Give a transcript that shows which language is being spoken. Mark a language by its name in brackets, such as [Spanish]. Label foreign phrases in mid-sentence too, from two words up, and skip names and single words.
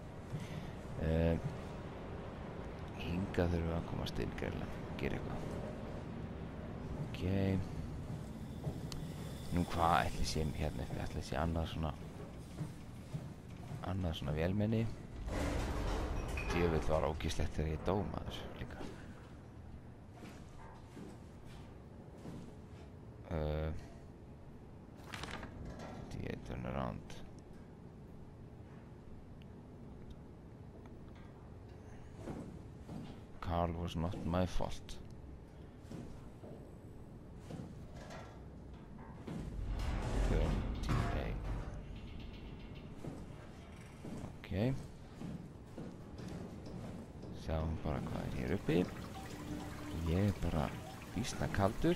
[Icelandic] Hingað þurfum við að komast inn greiðlega, gera eitthvað. Ok. Nú hvað ætli sé hérna uppi, ætli sé annað svona vélmenni. Djöfull var ógeðslegt þegar ég dó maður líka. [English] Turn around. Carl was not my fault. Ok. [Icelandic] Sjáum bara hvað er hér uppi. Ég er bara býsna kaldur.